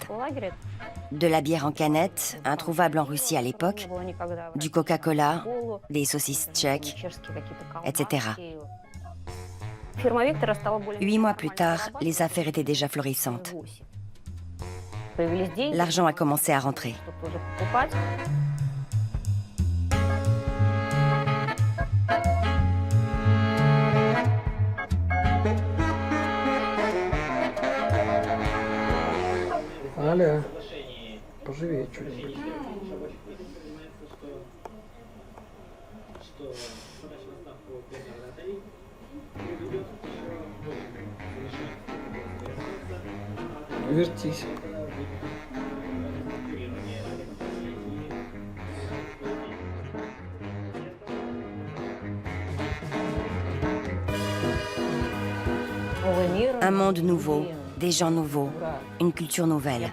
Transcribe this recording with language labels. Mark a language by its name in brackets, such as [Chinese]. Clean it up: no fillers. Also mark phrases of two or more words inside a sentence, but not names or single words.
[French] De la bière en canette, introuvable en Russie à l'époque, du Coca-Cola, des saucisses tchèques, etc. 8 mois plus tard, les affaires étaient déjà florissantes. L'argent a commencé à rentrer. [Russian] Аля, поживее чуть-чуть. Вертись. [French] Un monde nouveau, des gens nouveaux, une culture nouvelle.